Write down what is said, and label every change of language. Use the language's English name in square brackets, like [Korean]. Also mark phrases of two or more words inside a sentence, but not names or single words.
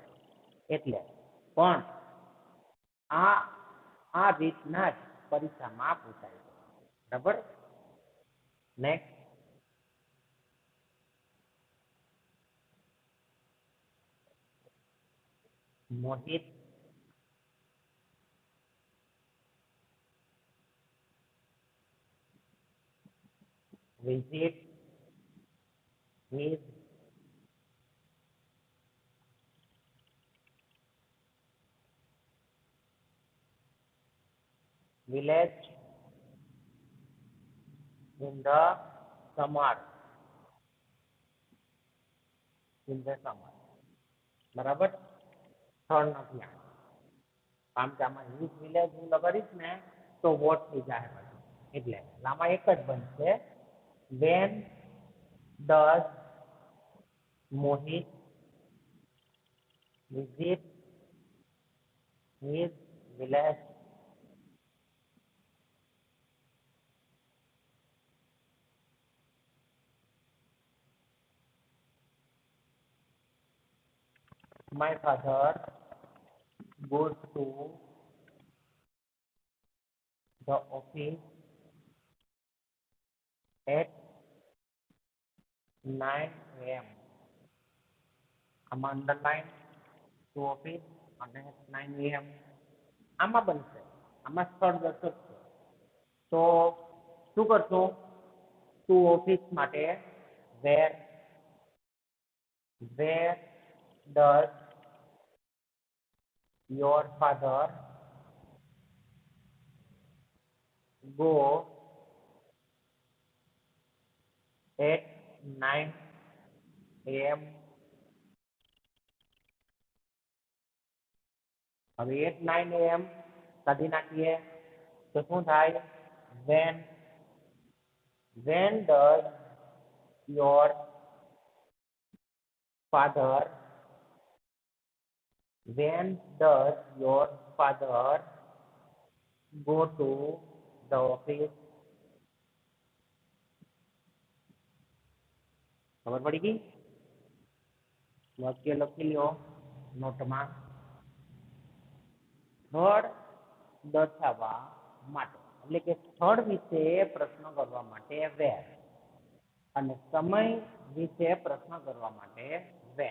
[Gujarati] એટલે પણ આ રીતના જ પરીક્ષામાં પૂછાય છે. બરાબર. નેક્સ્ટ, મોહિત [English] visit his village in the summer. In the summer. [Gujarati] બરાબર. થર્ડ નથી આ. આમ કે આમાં [English] his village [Gujarati] હું લગાડીશ ને તો વોટ થઈ જાય પછી. એટલે આમાં એક જ બનશે. [English] when does Mohit visit his village my father goes to the office at 9 a.m. [Gujarati] આમાં [English] underline to office [Gujarati] અને 9 a.m. આમાં બનશે. આમાં સ્થળ દર્શક છે. તો શું કરશું? [English] to office [Gujarati] માટે વેર. [English] where does your father go at 9 a.m. હવે at 9 a.m. [Gujarati] કાઢી નાખીએ તો શું થાય? [English] when does your father go to the office? [Gujarati] ખબર પડી ગઈ? વાક્ય લખી લો નોટમાં. સ્થળ દર્શાવવા માટે એટલે કે સ્થળ વિશે પ્રશ્ન કરવા માટે વેર અને સમય વિશે પ્રશ્ન કરવા માટે વેન.